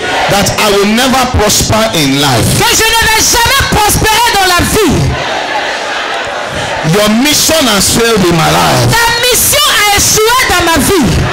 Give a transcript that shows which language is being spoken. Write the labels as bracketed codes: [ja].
[en] That I will never prosper in life. [fr] Que je ne vais jamais prospérer dans la vie. [en] Your mission has failed in my life. [fr] Ta mission a échoué dans ma vie.